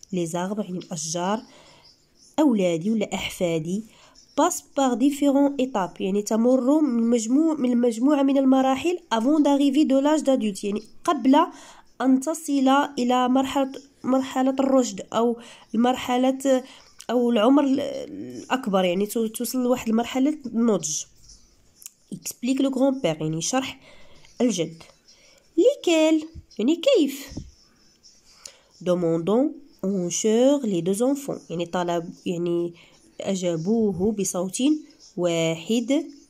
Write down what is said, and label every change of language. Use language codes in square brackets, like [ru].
[fr] Les arbres [ar] يعني الأشجار أولادي ولا أحفادي [fr] passe par différentes étapes [ar] يعني تمر من مجموعة من المراحل [fr] avant d'arriver de l'âge d'adulte [ar] يعني قبل أن تصل إلى مرحلة الرشد أو المرحلة أو العمر الأكبر يعني توصل لواحد المرحلة النضج. [fr] explique le grand-père [ar] يعني شرح الجد. lesquels يعني كيف. [fr] demandons en chœur les deux enfants [ar] يعني طلب يعني أجابوه بصوت واحد.